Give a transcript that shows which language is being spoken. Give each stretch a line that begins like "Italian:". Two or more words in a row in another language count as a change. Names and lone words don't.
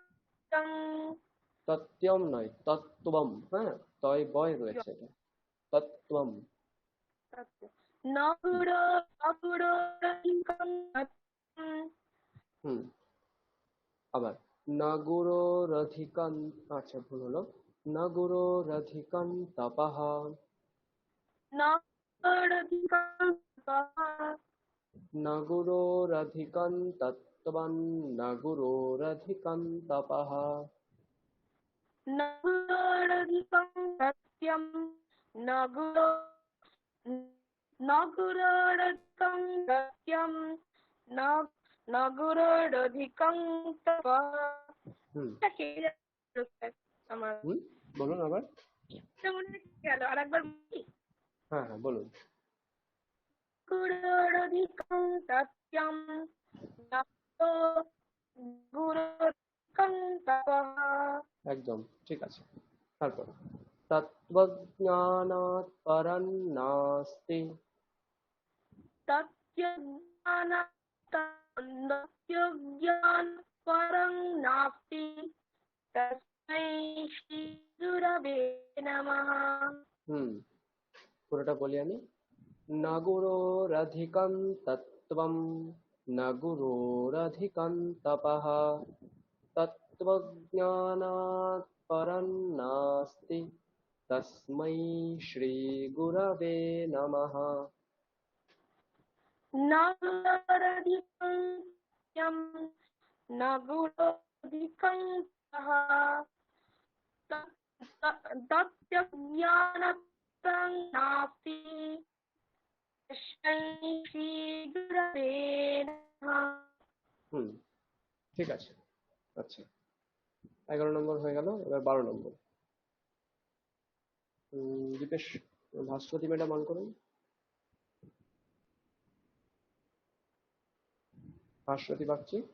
Bangla: তত্ত্বম নয়, তত্ত্বম। হ্যাঁ, তয় বয় রয়েছে এটা, তত্ত্বম।
Sanskrit: নগুরোরধিকং তথ্যং,
Bangla: হুম, আবার নাগুরোরধিকং, আচ্ছা ভুল হলো,
Sanskrit: নাগুরোরধিকং তপঃ, নগরোরধিকং তপঃ, নাগুরোরধিকং তত্ত্বং, নাগুরোরধিকং তপঃ। নগুরোরধিকং তথ্যং, নগুরো নগুরোরধিকং তথ্যং, নগুরোরধিকং তপঃ। হুম
Bangla: এটা কে জানলো স্যার? আমার হুম, বলুন আবার। এটা মনে হয় গেল, আরেকবার বলি। হ্যাঁ হ্যাঁ, বলুন।
Sanskrit: নগুরোরধিকং তথ্যং, নগুরোরধিকং তপঃ।
Bangla: একদম ঠিক আছে। তারপর
Sanskrit: তত্ত্বজ্ঞানাৎ পরং নাস্তি, তত্ত্বজ্ঞান পরং নাস্তি, তস্मै শ্রী গুরবে নমঃ।
Bangla: হুম, পুরোটা বলি আমি।
Sanskrit: নাগুরোরধিকং তত্ত্বম, নাগুরোরধিকং তপঃ, তত্ত্বজ্ঞানাৎ পরং নাস্তি, তস্मै শ্রী গুরবে নমঃ। নগুরোরধিকং সত্যম, নগুরোরধিকং তপঃ, তত্ত্বজ্ঞানপরং নাস্তি, তস্मै শ্রী গুরবে নমঃ।
Bangla: হুম, ঠিক আছে। আচ্ছা, 11 নম্বর হয়ে গেল, এবার 12 নম্বর। দীপেশ, ভাস্বতী ম্যাডাম অন করুন। ভাস্বতী বাগচি।